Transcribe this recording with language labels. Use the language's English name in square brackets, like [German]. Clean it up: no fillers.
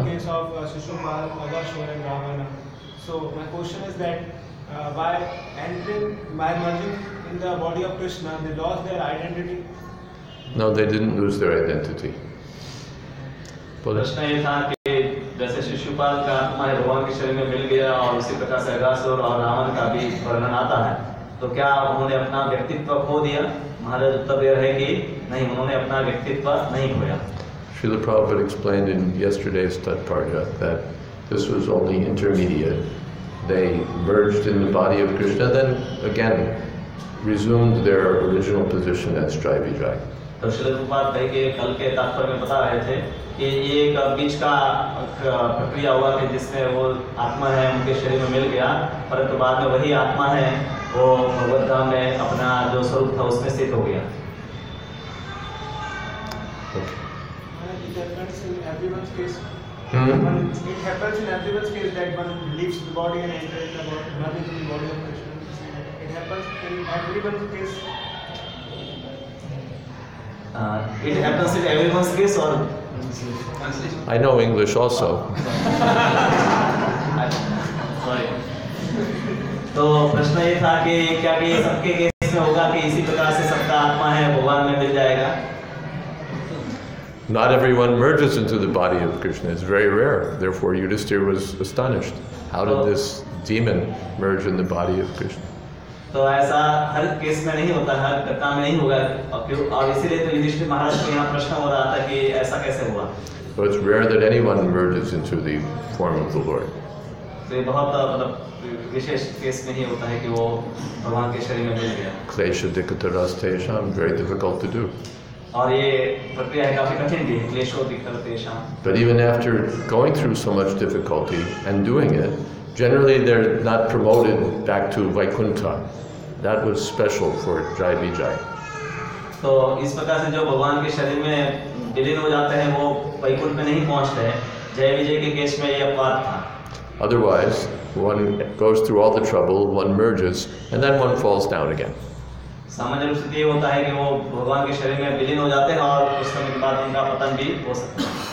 [English] In the case of Sisupal, Aghasura and Ravana. So my question is that by merging in the body of Krishna, they lost their identity. No, they didn't lose their identity. [Hindi] प्रश्न ये था कि जैसे शिशुपाल का आत्मा है भगवान के शरीर में मिल गया और उसी प्रकार से अगासुर और रावण का भी वर्णन आता है, तो क्या उन्होंने अपना व्यक्तित्व खो दिया? महाराज उत्तर दे रहे कि नहीं, उन्होंने अपना व्यक्तित्व नहीं खोया। [English] Srila Prabhupada explained in yesterday's Tatparya that this was only intermediate. They merged in the body of Krishna, then again resumed their original position as Jai Vijay. [Hindi] तो श्रील प्रभुपाद भाई के कल के तात्पर्य में बता रहे थे कि ये एक बीच का प्रक्रिया हुआ कि जिसमें वो आत्मा है उनके शरीर में मिल गया, परंतु बाद में वही आत्मा है वो भगवत धाम में अपना जो स्वरूप था उसमें स्थित हो गया। [English] It happens in everyone's case. It happens in everyone's case that one leaves the body and enters the body of Krishna. It happens in everyone's case. It happens in everyone's case or I know English also. Sorry. [Hindi] तो प्रश्न ये था कि क्या कि सबके case में होगा कि इसी प्रकार से सबका आत्मा है भगवान में मिल जाएगा? [English] Not everyone merges into the body of Krishna. It's very rare. Therefore, Yudhishthira was astonished. How did this demon merge in the body of Krishna? [Hindi] तो ऐसा हर केस में नहीं होता, हर घटना में नहीं होगा, और इसीलिए तो युधिष्ठिर महाराज को यहाँ प्रश्न हो रहा था कि ऐसा कैसे हुआ? [English] So it's rare that anyone merges into the form of the Lord. [Hindi] तो ये बहुत मतलब विशेष केस में ही होता है कि वो भगवान के शरीर में मिल गया। [Sanskrit] Klesha dikataras tesham, [English] very difficult to do. [Hindi] और ये प्रक्रिया है काफी कठिन भी है, [Sanskrit] क्लेशो दिक्कतेषां। [English] But even after going through so much difficulty and doing it, generally they're not promoted back to Vaikuntha. That was special for Jai Vijay. [Hindi] तो इस प्रकार से जो भगवान के शरीर में विलीन हो जाते हैं वो वैकुंठ में नहीं पहुंचते हैं। जय विजय के केस में ये अपवाद था। [English] Otherwise, one goes through all the trouble, one merges, and then one falls down again. [Hindi] सामान्य रूप से ये होता है कि वो भगवान के शरीर में विलीन हो जाते हैं और कुछ समय के बाद उनका पतन भी हो सकता है।